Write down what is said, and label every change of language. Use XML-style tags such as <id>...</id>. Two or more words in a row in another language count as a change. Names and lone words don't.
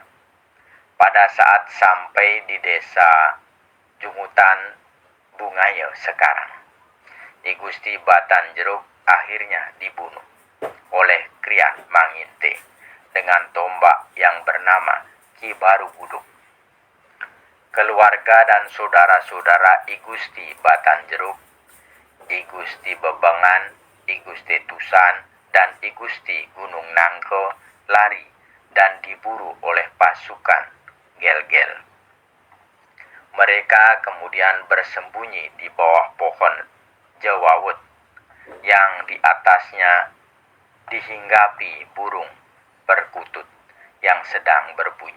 <id>Pada saat sampai di desa Jungutan Bungayo sekarang, I Gusti Batanjeruk akhirnya dibunuh oleh Krian Manginte dengan tombak yang bernama Ki Baru Buduk. Keluarga dan saudara-saudara I Gusti Batanjeruk, I Gusti Bebengan, I Gusti Tusan, dan I Gusti Gunung Nangko lari dan diburu oleh pasukan Gel-Gel. Mereka kemudian bersembunyi di bawah pohon jewawut yang di atasnya dihinggapi burung perkutut yang sedang berbunyi.</id>